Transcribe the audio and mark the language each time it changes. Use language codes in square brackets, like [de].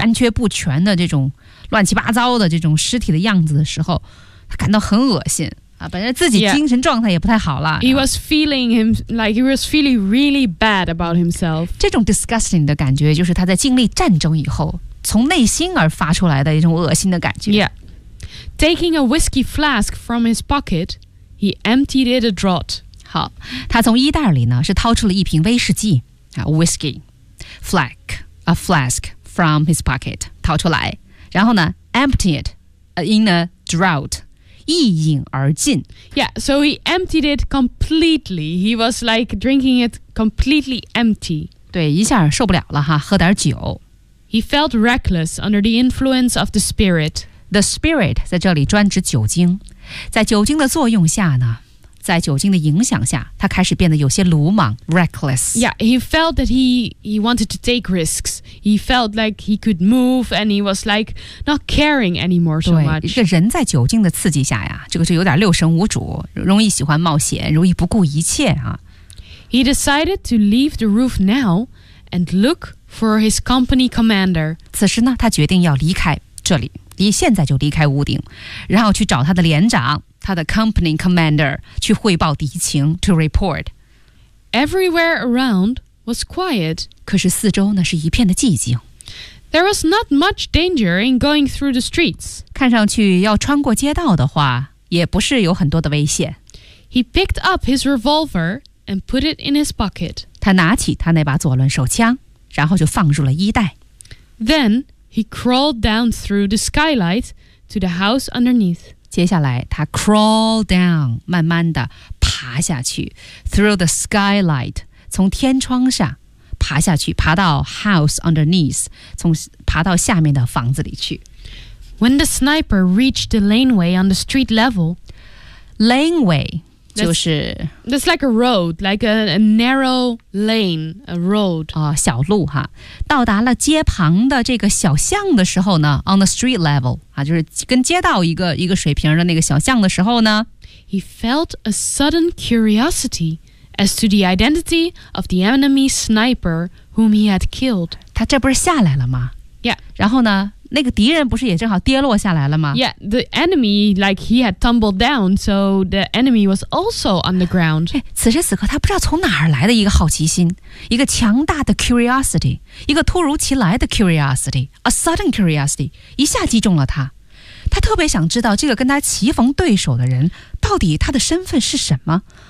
[zh] 残缺不全的这种乱七八糟的这种尸体的样子的时候他感到很恶心、啊、本身自己精神状态也不太好了。 Yeah. [en] He was feeling him, like he was feeling really bad about himself. [zh] 这种 disgusting 的感觉就是他在经历战争以后从内心而发出来的一种恶心的感觉。 [en] Yeah. Taking a whiskey flask from his pocket, he emptied it a draught. [zh] 好他从衣袋里呢是掏出了一瓶威士忌、啊、 [en] whiskey, flask, a flask from his pocket, [zh] 掏出来。然后呢 [en] emptied in a draught. [zh] 一饮而尽 [en] Yeah, so he emptied it completely. He was like drinking it completely empty. [zh] 对一下受不了了哈喝点酒 [en] He felt reckless under the influence of the spirit. [zh] The spirit 在这里专指酒精。在酒精的作用下呢在酒精的影响下他开始变得有些鲁莽 reckless. [en] Yeah, he felt that he wanted to take risks. He felt like he could move and he was like not caring anymore so much. [zh] 对这人在酒精的刺激下呀这个就有点六神无主容易喜欢冒险容易不顾一切啊。 [en] He decided to leave the roof now and look for his company commander. [zh] 此时呢他决定要离开这里离现在就离开屋顶然后去找他的连长。他的 [en] company commander [zh] 去汇报敌情 [en] to report. Everywhere around was quiet. [zh] 可是四周呢是一片的寂静。 [en] There was not much danger in going through the streets. [zh] 看上去要穿过街道的话也不是有很多的危险。 [en] He picked up his revolver and put it in his pocket. [zh] 他拿起他那把左轮手枪然后就放入了衣袋。 [en] Then he crawled down through the skylight to the house underneath. [zh] 接下来他 [en] crawl down [zh] 慢慢地爬下去 [en] through the skylight [zh] 从天窗上爬下去爬到 [en] house underneath [zh] 从爬到下面的房子里去 [en] When the sniper reached the laneway on the street level [zh] Laneway 就是 [en] That's like a road like a narrow lane a road、 [zh] 哦、小路哈到达了街旁的这个小巷的时候呢 [en] on the street level [zh] 啊、就是跟街道一个水平的那个小巷的时候呢 [en] He felt a sudden curiosity as to the identity of the enemy sniper whom he had killed [zh] 他这不是下来了吗 Yeah 然后呢那个敌人不是也正好跌落下来了吗 [en] Yeah, the enemy, like he had tumbled down so the enemy was also on the ground、 [zh] 哎、此时此刻他不知道从哪儿来的一个好奇心一个强大的 curiosity 一个突如其来的 curiosity [en] a sudden curiosity [zh] 一下击中了他他特别想知道这个跟他棋逢对手的人到底他的身份是什么、